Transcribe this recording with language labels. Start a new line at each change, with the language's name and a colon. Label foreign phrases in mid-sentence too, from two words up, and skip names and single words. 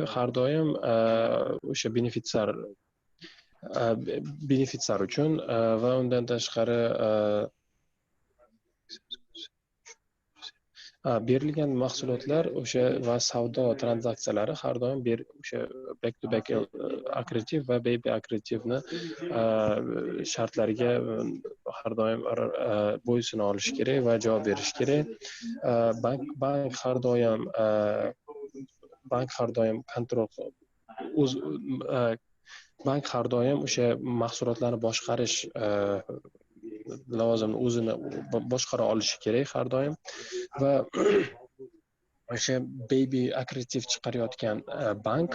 Uzbek: Har doim o'sha benefitsar uchun va undan tashqari berilgan mahsulotlar o'sha va savdo tranzaksiyalari har doim o'sha back-to-back akkreditiv va baby akkreditivni shartlariga har doim bo'ysuna olish kerak va javob berish kerak. Bank har doim kontrol bank har doim o'sha mahsulotlarni boshqarish lavozimini o'zini boshqara olishi kerak har doim va o'sha baby akkreditiv chiqarayotgan bank